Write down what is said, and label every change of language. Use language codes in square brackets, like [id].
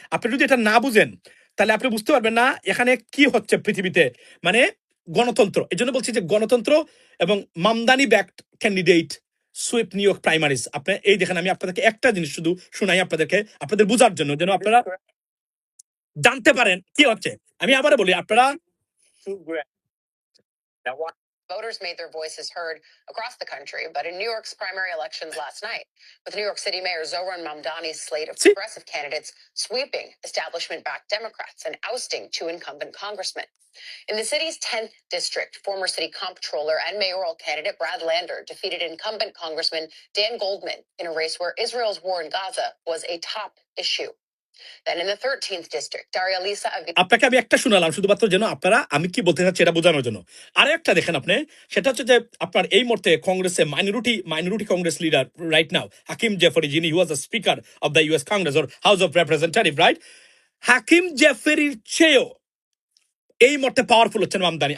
[bn] আপনি যদি এটা না বুঝেন তাহলে আপনি বুঝতে পারবেন না এখানে কি হচ্ছে পৃথিবীতে, মানে গণতন্ত্র। এই জন্য বলছি যে গণতন্ত্র এবং Mamdani [en] Backed candidate sweep New York primaries. [bn] আপনি এই দেখেন, আমি আপনাদেরকে একটা জিনিস শুধু শোনাই আপনাদেরকে, আপনাদের বোঝার জন্য, যেন আপনারা জানতে পারেন কি হচ্ছে। আমি আবারও বলি, আপনারা [en] voters made their voices heard across the country, but in New York's primary elections last night, with New York City Mayor Zohran Mamdani's slate of progressive candidates sweeping establishment-backed Democrats and ousting two incumbent congressmen. In the city's 10th district, former city comptroller and mayoral candidate Brad Lander defeated incumbent Congressman Dan Goldman in a race where Israel's war in Gaza was a top issue. Then in the 13th district, Daria Lisa [bn] আপনাকে আমি একটা শোনালাম শুধুমাত্র যেন আপনারা আমি কি বলতে চাচ্ছি এটা বোঝানোর জন্য। আর একটা দেখেন আপনি, সেটা হচ্ছে যে আপনার এই মুহূর্তে কংগ্রেসে [en] minority Congress leader right now [bn] হাকিম জেফরি, যিনি [en] He was the speaker of the US Congress or House of representative, right? [bn] হাকিম জেফরির চেয়েও এই মুহূর্তে পাওয়ারফুল হচ্ছেন মামদানি।